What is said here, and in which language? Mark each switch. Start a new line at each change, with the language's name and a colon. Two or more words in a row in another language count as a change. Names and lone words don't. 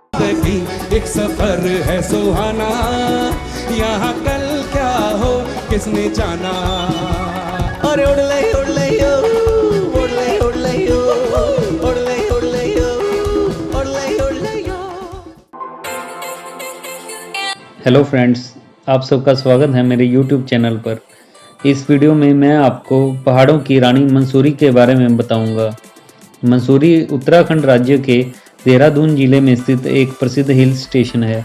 Garhwali: अरे उड़ ले उड़ ले यो, उड़ ले उड़ ले यो, उड़ ले उड़ ले यो, उड़ ले उड़ ले यो।
English: hello friends,
Hindi: आप सबका स्वागत है मेरे YouTube चैनल पर। इस वीडियो में मैं आपको पहाड़ों की रानी मंसूरी के बारे में बताऊंगा। मंसूरी उत्तराखंड राज्य के देहरादून जिले में स्थित एक प्रसिद्ध हिल स्टेशन है।